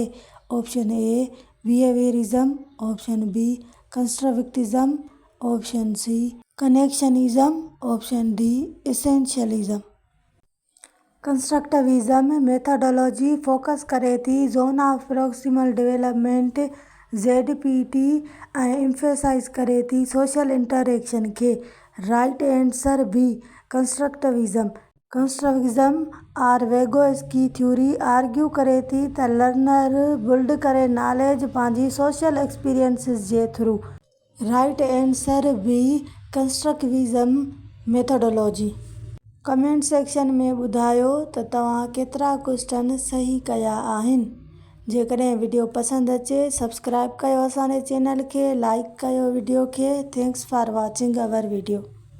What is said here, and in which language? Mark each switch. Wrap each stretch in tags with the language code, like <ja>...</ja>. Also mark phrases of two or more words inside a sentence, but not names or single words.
<en>option A behaviorism, option B constructivism, option C connectionism, option D essentialism. constructivism methodology focus</en> <sd>करे थी</sd> <en>zone of proximal development ZPD</en> <sd>ऐं एम्फेसाइज करे थी</sd> <en>social interaction</en> <sd>खे.</sd> <en>right answer B constructivism.</en> <sd>कंस्ट्रक्टिविज्म और</sd> <en>Vygotsky theory argue</en> <sd>करे थी त</sd> <en>learner build</en> <sd>करे नॉलेज पंहिंजी</sd> <en>social experiences</en> <sd>जे थ्रू.</sd> <en>right answer B constructivism methodology. comment section</en> <sd>में ॿुधायो त तव्हां केतिरा क्वेश्चन सही कया आहिनि. जेकॾहिं वीडियो पसंदि अचे सब्सक्राइब कयो असांजे चैनल खे, लाइक कयो वीडियो खे.</sd> <en>thanks for watching our video.</en>